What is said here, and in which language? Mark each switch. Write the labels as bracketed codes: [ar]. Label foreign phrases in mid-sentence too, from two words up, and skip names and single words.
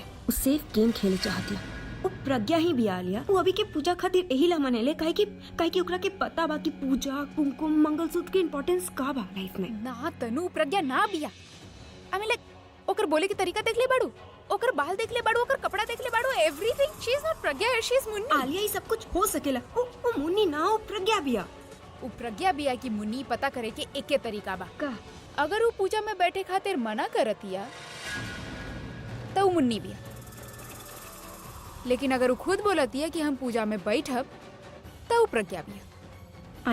[bho] वो सेफ गेम खेले चाहतिया। वो प्रज्ञा ही बिया लिया। वो अभी के पूजा खातिर यही ला मनेले, काहे कि ओकरा के पता बा कि पूजा कुमकुम मंगलसूत्र के इंपॉर्टेंस का बा लाइफ में। ना तनु, प्रज्ञा ना बिया। [en] I mean like [bho] ओकर बोले के तरीका देख ले बाड़ू, ओकर बाल देख ले बाड़ू, ओकर कपड़ा देख ले बाड़ू, एवरीथिंग। [en] She is not प्रज्ञा, she is मुन्नी। [bho] आलिया ये सब कुछ हो सकेला। वो मुन्नी ना, वो प्रज्ञा बिया। वो प्रज्ञा बिया की मुन्नी पता करे के एके तरीका बा का? अगर वो पूजा में बैठे खातिर मना करतिया तो वो मुन्नी बिया, लेकिन अगर वो खुद बोलतिया कि हम पूजा में बैठब तो वो प्रज्ञा बिया।